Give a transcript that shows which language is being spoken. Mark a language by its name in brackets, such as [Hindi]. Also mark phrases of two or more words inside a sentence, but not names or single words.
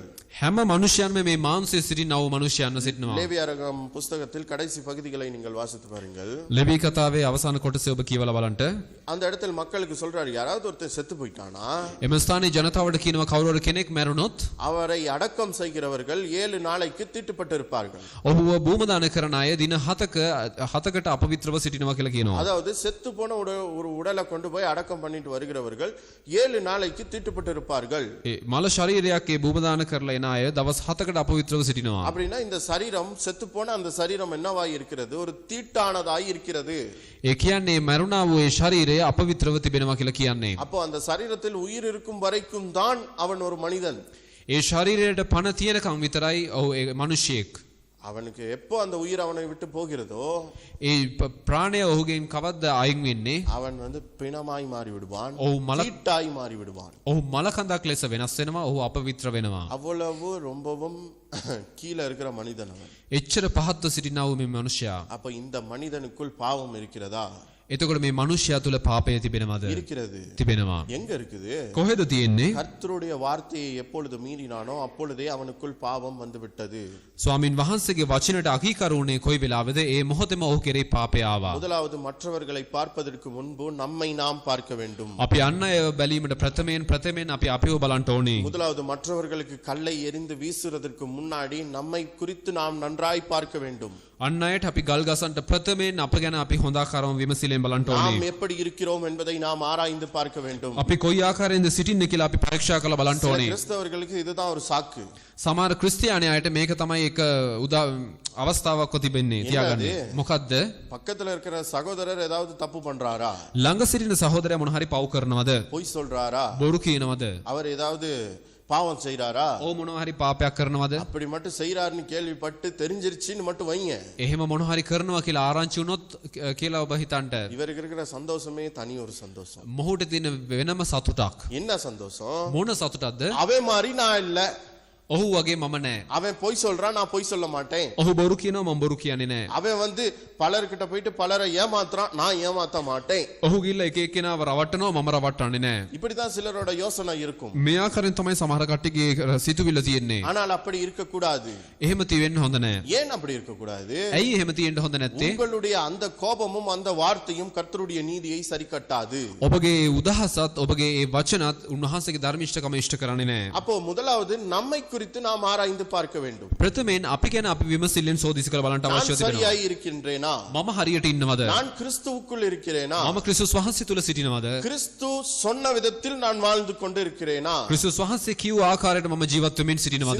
[Sinhala] හැම මනුෂ්‍යයන්ම මේ මාංශයේ සිටිනව මනුෂ්‍යයන්ව සිටිනවා. [Tamil] லேவியராகமம் புத்தகத்தில் கடைசி பகுதிகளை நீங்கள் வாசித்து பாருங்கள். [Sinhala] ලෙවී කතාවේ අවසාන කොටස ඔබ කියවලා බලන්න. [Tamil] அந்த இடத்தில் மக்களுக்கு சொல்றாரு, யாராவது ஒருத்தர் செத்து போயிட்டானா [Sinhala] එම ස්ථානයේ ජනතාවට කියනවා කවුරු හරි කෙනෙක් මැරුණොත් [Tamil] அவரை அடக்கம் செய்கிறவர்கள் 7 நாளைக்கு தீட்டுப்பட்டிருப்பார்கள். [Sinhala] ඔහුව බූමදාන කරන අය දින 7කට අපවිත්‍රව සිටිනවා කියලා කියනවා. [Tamil] அதாவது செத்து போன ஒரு உடலை கொண்டு போய் அடக்கம் பண்ணிட்டு வருகிறவர்கள் 7 நாளைக்கு தீட்டுப்பட்டிருப்பார்கள். [Sinhala] ඒ මල ශරීරයක් ඒ බූමදාන කරලා එන අය දවස් 7කට අපවිත්‍රව සිටිනවා. [Tamil] அப்படின்னா இந்த சரீரம் செத்து போன அந்த சரீரம் என்னவாய் இருக்கிறது? ஒரு தீட்டானதாய் இருக்கிறது. [Sinhala] ඒ කියන්නේ මරුණා වූ ඒ ශරීරය අපවිත්‍රව තිබෙනවා කියලා කියන්නේ. [Tamil] அப்போ அந்த சரீரத்தில் உயிர் இருக்கும் வரைக்கும் தான் அவன் ஒரு மனிதன். [Sinhala] ඒ ශරීරයට පණ තියෙනකම් විතරයි ඔහු ඒ මිනිසෙක්. [Tamil] அவனுக்கு எப்போ அந்த உயிர் அவனை விட்டு போகிறதோ [Sinhala] ඒ ප්‍රාණය ඔහුගෙන් කවද්ද අයින් වෙන්නේ? [Tamil] அவன் பிணமாய் மாறி விடுவான், [Sinhala] ඔහු [Tamil] தீட்டாய் மாறி விடுவான். [Sinhala] ඔහු මලකඳක් ලෙස වෙනස් වෙනවා. ඔහු අපවිත්‍ර වෙනවා. [Tamil] அவ்வளவு ரொம்பவும் கீழே இருக்கிற மனிதன் அவன். [Sinhala] එච්චර පහත්ව සිටිනා වූ මේ මනුෂ්‍යයා. [Tamil] அப்ப இந்த மனிதனுக்குள் பாவம் இருக்கிறதா? [Sinhala] එතකොට මේ මනුෂ්‍යයා තුල පාපය තිබෙනවද? [Tamil] இருக்கிறது. [Sinhala] තිබෙනවා. [Tamil] எங்க இருக்குது? [Sinhala] කොහෙද තියෙන්නේ? [Tamil] கர்த்தருடைய வார்த்தையை எப்பொழுது மீறினானோ அப்பொழுதே அவனுக்குள் பாவம் வந்து விட்டது. [Sinhala] ස්වාමින් වහන්සේගේ වචනට අකීකරුණේ කොයි වෙලාවද? ඒ මොහොතේම ඔහු කෙරේ පාපය ආවා. [Tamil] முதலாவது மற்றவர்களை பார்ப்பதற்கு முன்பு நம்மை நாம் பார்க்க வேண்டும். [Sinhala] අපි අන් අයව බැලීමට ප්‍රථමයෙන් අපි අපිව බලන්න ඕනේ. [Tamil] முதலாவது மற்றவர்களுக்கு கல்லை எறிந்து வீசுறதற்கு முன்னாடி நம்மை குறித்து நாம் நன்றாய் பார்க்க வேண்டும். [Sinhala] අන් අයට අපි ගල් ගසන්ට ප්‍රථමයෙන් අප ගැන අපි හොඳාකාරව විමසිලෙන් බලන්න [Tamil] நாம் [Sinhala] ඕනේ. [Tamil] எப்படி இருக்கிறோம் என்பதை நாம் ஆராய்ந்து பார்க்க வேண்டும். [Sinhala] අපි කොයි ආකාරයෙන්ද සිටින්නේ කියලා අපි පරීක්ෂා කරලා බලන්න [Tamil] சில [Sinhala] ඕනේ. [Tamil] கிறிஸ்தவர்களுக்கு இதுதான் ஒரு சாக்கு. [Sinhala] සමහර ක්‍රිස්තියානියාට මේක තමයි එක අවස්ථාවක්ව තිබෙන්නේ තියාගන්නේ. මොකද්ද? [Tamil] பக்கத்துல இருக்கிற சகோதரர் ஏதாவது தப்பு பண்றாரா? [Sinhala] ළඟ සිටින සහෝදරයා මොන හරි පව් කරනවද? [Tamil] பொய் சொல்றாரா? [Sinhala] බොරු කියනවද? [Tamil] அவர் ஏதாவது பாவம் செய்றாரா? [Sinhala] ඕ මොනවා හරි පාපයක් කරනවද? [Tamil] அப்படி மட்டும் செய்றாருன்னு கேள்விப்பட்டு தெரிஞ்சிருச்சுன்னு மட்டும் வைங்க. [Sinhala] එහෙම මොන හරි කරනවා කියලා ආරංචි වුණොත් කියලා ඔබ හිතන්න. [Tamil] இவருக்கு இருக்கிற சந்தோஷமே தனி ஒரு சந்தோஷம். [Sinhala] මොහුට තියෙන වෙනම සතුටක්. [Tamil] என்ன சந்தோஷம்? [Sinhala] මොන සතුටක්ද? [Tamil] அவன் மாதிரி நான் இல்ல. [Sinhala] ඔහු වගේ මම නෑ. [Tamil] அவன் பொய் சொல்றான், நான் பொய் சொல்ல மாட்டேன். [Sinhala] ඔහු බොරු කියනවා මම බොරු කියන්නේ නෑ. [Tamil] அவன் பலர்கிட்ட போயிட்டு பலரை ஏமாத்துறான், நான் ஏமாத்த மாட்டேன். [Sinhala] ඔහු ගිල්ල එක එක්කෙනාව රවට්ටනවා මම රවට්ටන්නේ නෑ. [Tamil] இப்படிதான் சிலரோட யோசனை இருக்கும். [Sinhala] මේ ආකාරයෙන් තමයි සමහර කට්ටියගේ සිතුවිල්ල තියෙන්නේ. [Tamil] ஆனால் அப்படி இருக்க கூடாது. [Sinhala] එහෙම තියෙන්න හොඳ නෑ. [Tamil] ஏன் அப்படி இருக்க கூடாது? [Sinhala] ඇයි එහෙම තියෙන්න හොඳ නැත්තේ? [Tamil] உங்களுடைய அந்த கோபமும் அந்த வார்த்தையும் கர்த்தருடைய நீதியை சரி கட்டாது. [Sinhala] ඔබගේ උදහසත් ඔබගේ ඒ වචනත් උන්වහන්සේගේ ධර්මිෂ්ඨකම ඉෂ්ට කරන්නේ නෑ. [Tamil] அப்போ முதலாவது நம்மை குறித்து நாம் ஆராய்ந்து பார்க்க வேண்டும். [Sinhala] ප්‍රථමයෙන් අපි ගැන අපි විමසිල්ලෙන් සෝදිසි කරලා බලන්න අවශ්‍ය [Tamil] நான் [Sinhala] තිබෙනවා. [Tamil] சரியாய் இருக்கின்றேனா? [Sinhala] මම හරියට ඉන්නවද? [Tamil] நான் கிறிஸ்துவுக்குள் இருக்கிறேனா? [Sinhala] මම ක්‍රිස්තුස් වහන්සේ තුල සිටිනවද? [Tamil] கிறிஸ்து சொன்ன விதத்தில் நான் வாழ்ந்து கொண்டு இருக்கிறேனா? [Sinhala] ක්‍රිස්තුස් වහන්සේ කිව්ව ආකාරයට මම ජීවත් වෙමින් සිටිනවද?